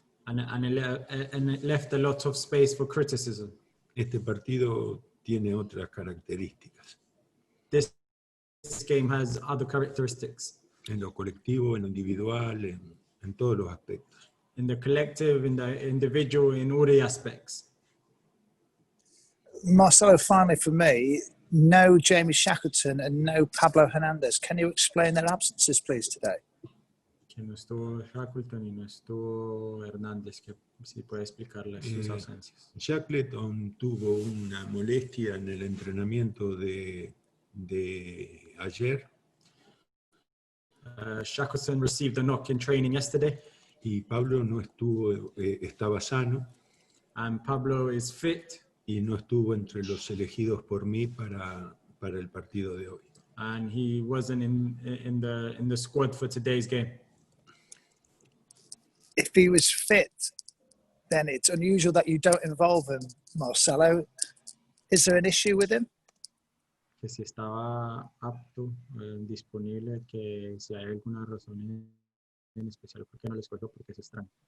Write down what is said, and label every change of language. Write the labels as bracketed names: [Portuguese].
[English] And it left a lot of space for criticism. [Spanish] Este partido tiene otras características. [English] This game has other characteristics. [Spanish] En lo colectivo, en lo individual, en todos los aspectos. [English] In the collective, in the individual, in all the aspects. Marcelo, finally for me, no Jamie Shackleton and no Pablo Hernandez. Can you explain their absences, please, today? [Spanish] Que no estuvo Shackleton y no estuvo Hernández, que sí puede explicarle sus ausencias. Shackleton tuvo una molestia en el entrenamiento de ayer. [English] Shackleton received a knock in training yesterday. [Spanish] Y Pablo no estuvo, estaba sano. [English] And Pablo is fit. [Spanish] Y no estuvo entre los elegidos por mí para el partido de hoy. [English] And he wasn't in the squad for today's game. If he was fit, then it's unusual that you don't involve him, Marcelo. Is there an issue with him? [Spanish] Que si estaba apto, disponible, que si hay alguna razón en especial por qué no les juega, porque es extraño.